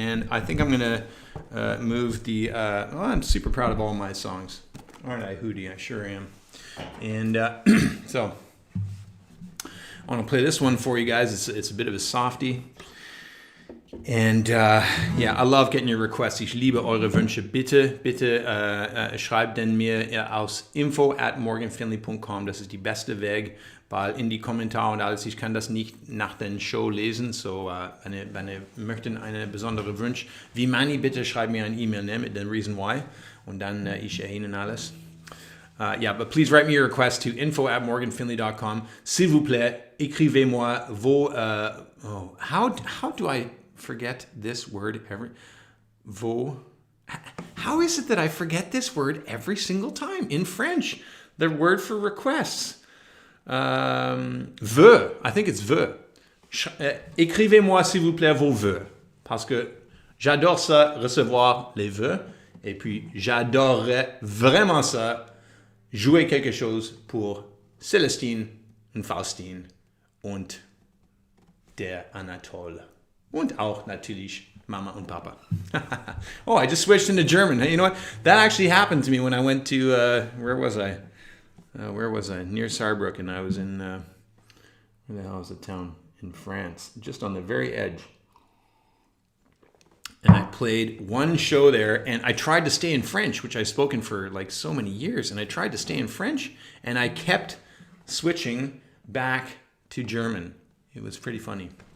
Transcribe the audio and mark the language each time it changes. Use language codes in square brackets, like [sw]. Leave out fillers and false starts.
[en] And I think I'm going to move the... I'm super proud of all my songs. Aren't I, Hootie? I sure am. And so I want to play this one for you guys. It's a bit of a softie. And yeah, I love getting your requests. [de] Ich liebe eure Wünsche. Bitte schreibt denn mir aus info@morganfinlay.com. Das ist die beste Weg, weil in die Kommentare und alles, ich kann das nicht nach der Show lesen. So, wenn ihr möchtet eine besondere Wunsch, wie meine, bitte schreibt mir ein E-Mail mit dem [en] Reason Why. [de] Und dann ich Ihnen alles. [en] Yeah, but please write me your request to info@morganfinlay.com. [fr] S'il vous plaît, écrivez-moi vos... [en] how do I forget this word How is it that I forget this word every single time? In French, the word for requests. Vœux. I think it's vœux. [fr] Écrivez-moi, s'il vous plaît, vos vœux. Parce que j'adore ça, recevoir les vœux. Et puis, j'adorerais vraiment ça, jouer quelque chose pour Celestine und Faustine und der Anatole. [de] Und auch natürlich Mama und Papa. [en] Oh, I just switched into German. Hey, you know what? That actually happened to me when I went to, where was I? Near Saarbrücken. I was in, where the hell is the town? In France. Just on the very edge. And I played one show there, and I tried to stay in French, which I've spoken for like so many years. And I tried to stay in French, and I kept switching back to German. It was pretty funny.